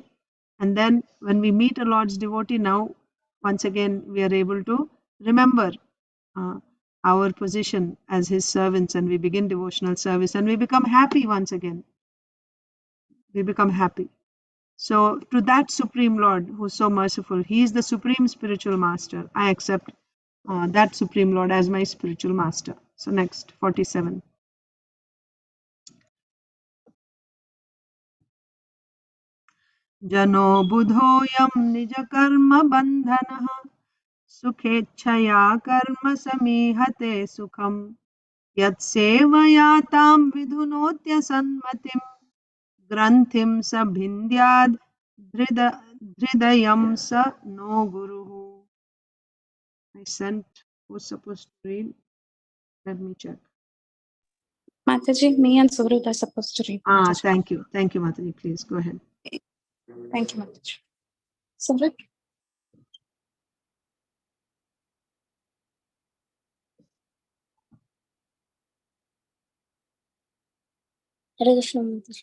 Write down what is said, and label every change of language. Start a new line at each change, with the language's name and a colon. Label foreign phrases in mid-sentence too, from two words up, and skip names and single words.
English: And then when we meet a Lord's devotee, now once again we are able to remember our position as his servants, and we begin devotional service, and we become happy once again. We become happy. So to that Supreme Lord who is so merciful, he is the Supreme Spiritual Master. I accept that Supreme Lord as my spiritual master. So next, 47.
Sanskrit: जनो बुधोयं निज कर्म बन्धनः सुखेच्छया कर्म समीहते सुखम् यत् सेवयातां विधुनोत्य सन्मतिं ग्रन्थिं स भिन्द्याद् धृदयं स नो गुरुः.
English: I sent, who's supposed to read? Let me check. Mataji, me and Surit are supposed to read. Mataji. Thank you. Thank you, Mataji. Please go ahead. Thank you, Mataji. Surit? Hare Krishna, Mataji.